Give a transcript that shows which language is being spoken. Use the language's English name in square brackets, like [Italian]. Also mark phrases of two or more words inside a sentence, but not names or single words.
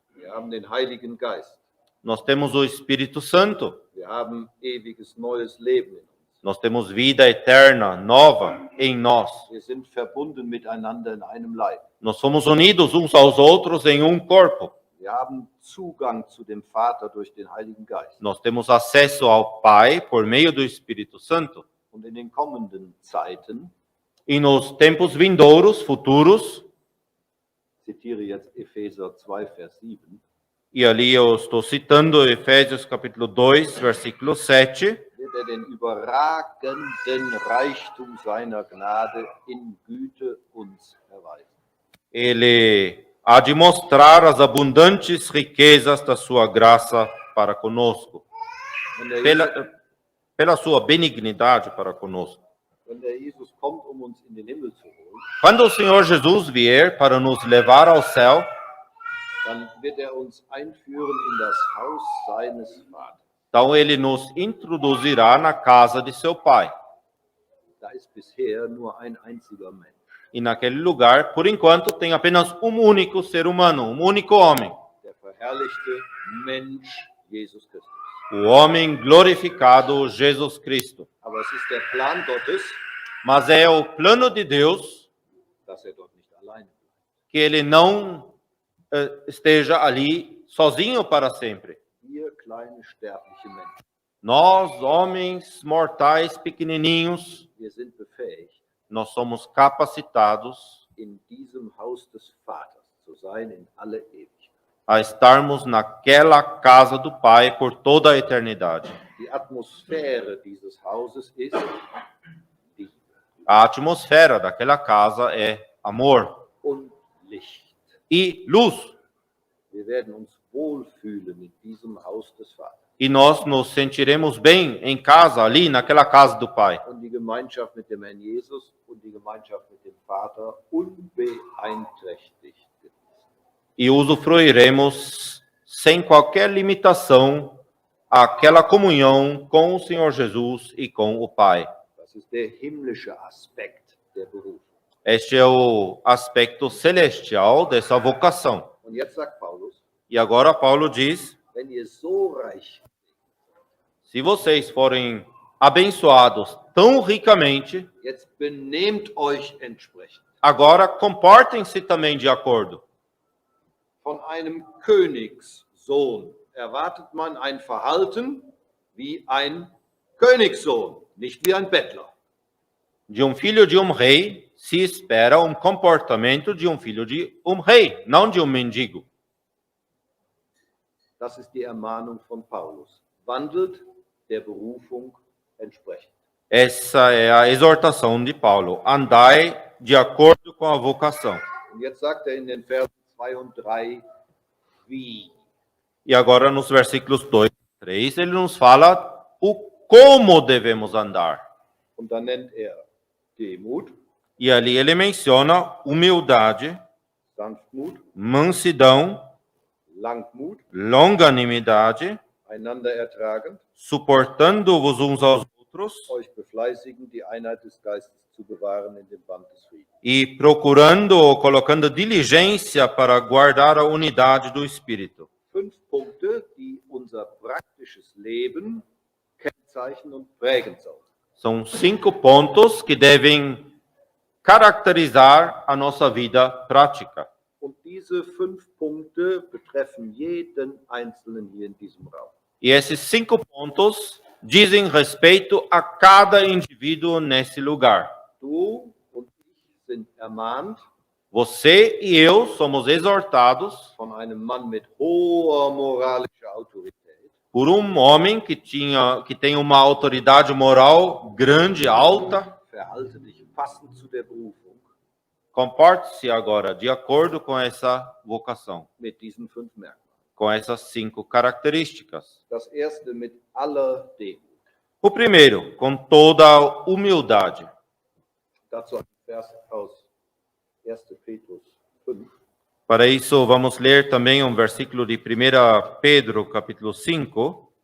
[German] Wir haben den Heiligen Geist. [Portuguese] Nós temos o Espírito Santo. [German] Wir haben ewiges neues Leben in uns. [Portuguese] Nós temos vida eterna, nova em nós. [German] Wir sind verbunden miteinander in einem Leib. [Portuguese] Nós somos unidos uns aos outros em um corpo. [German] Wir haben Zugang zu dem Vater durch den Heiligen Geist. [Portuguese] Nós temos acesso ao Pai por meio do Espírito Santo. [German] Und in den kommenden Zeiten, [Portuguese] E nos tempos vindouros, futuros, [German] ich zitiere jetzt Epheser 2, Vers 7, [Portuguese] e ali eu estou citando Efésios capítulo 2, versículo 7, [German] wird den überragenden Reichtum seiner Gnade in Güte uns erweisen. [Portuguese] ele há de mostrar as abundantes riquezas da sua graça para conosco, [German] Wenn der, Jesus, [Portuguese] pela sua benignidade para conosco. [German] wenn der Jesus kommt, um uns in den Himmel zu holen, [Portuguese] Quando o Senhor Jesus vier para nos levar ao céu, [German] dann wird er uns einführen in das Haus seines Vaters. [Portuguese] Então ele nos introduzirá na casa de seu pai. [German] Da ist bisher nur ein einziger Mensch. [Portuguese] E naquele lugar, por enquanto, tem apenas um único ser humano, um único homem. [German] Der verherrlichte Mensch Jesus Christus. [Portuguese] O homem glorificado, Jesus Cristo. [German] Aber es ist der Plan Gottes, [Portuguese] Mas é o plano de Deus [German] dass dort nicht alleine bleibt. [Portuguese] que ele não esteja ali sozinho para sempre. [German] Wir kleine sterbliche Menschen, [Portuguese] Nós, homens mortais pequenininhos, [German] wir sind befähigt, [Portuguese] nós somos capacitados [German] in diesem Haus des Vaters zu sein in alle Ewigkeit. [Portuguese] a estarmos naquela casa do Pai por toda a eternidade. [German] Die Atmosphäre dieses Hauses ist Liebe [Portuguese] A atmosfera daquela casa é amor [German] und Licht. [Portuguese] e luz. [German] Wir werden uns wohlfühlen in diesem Haus des Vaters. [Portuguese] E nós nos sentiremos bem em casa, ali naquela casa do Pai. [German] Und die Gemeinschaft mit dem Herrn Jesus und die Gemeinschaft mit dem Vater unbeeinträchtigt genießen. [Portuguese] E usufruiremos sem qualquer limitação aquela comunhão com o Senhor Jesus e com o Pai. [German] Das ist der himmlische Aspekt der Berufung. [Portuguese] Este é o aspecto celestial dessa vocação. [German] Und jetzt sagt Paulus, [Portuguese] E agora Paulo diz: [German] wenn ihr so reich, [Portuguese] se vocês forem abençoados tão ricamente, [German] jetzt benehmt euch entsprechend. [Portuguese] agora comportem-se também de acordo. [German] Von einem Königssohn erwartet man ein Verhalten wie ein Königssohn, nicht wie ein Bettler. [Portuguese] De um filho de um rei se espera um comportamento de um filho de um rei, não de um mendigo. [German] Das ist die Ermahnung von Paulus. Wandelt der Berufung entsprechend. [Portuguese] Essa é a exortação de Paulo. Andai de acordo com a vocação. [German] Und jetzt sagt er in den Versen 2 und 3, wie. [Portuguese] E agora nos versículos 2 e 3, ele nos fala o como devemos andar. [German] Und dann nennt er Demut, [Portuguese] E ali ele menciona humildade, [German] Sanftmut, [Portuguese] mansidão, [German] Langmut, [Portuguese] longanimidade, [German] einander ertragend, [Portuguese] suportando-vos uns aos outros [German] euch befleißigen, die Einheit des Geistes zu bewahren in dem Band des Friedens. [Portuguese] e procurando ou colocando diligência para guardar a unidade do Espírito. [German] 5 Punkte, die unser praktisches Leben kennzeichnen und prägen sollen. [Portuguese] São 5 pontos que devem caracterizar a nossa vida prática. [German] Und diese 5 Punkte betreffen jeden Einzelnen hier in diesem Raum. [Portuguese] E esses 5 pontos dizem respeito a cada indivíduo nesse lugar. [German] Du und ich sind ermahnt [Portuguese] Você e eu somos exortados [German] von einem Mann mit hoher moralischer Autorität, [Portuguese] por um homem que tem uma autoridade moral grande, alta. [German] verhalte dich passend zu der Berufung [Portuguese] Comporte-se agora de acordo com essa vocação, [German] mit diesen 5 Merkmalen. [Portuguese] com essas 5 características. [German] Das erste mit aller Demut. [Portuguese] O primeiro, com toda a humildade. [German] Dazu ein Vers aus 1. Petrus 5. [Portuguese] Para isso, vamos ler também um versículo de 1 Pedro, capítulo 5.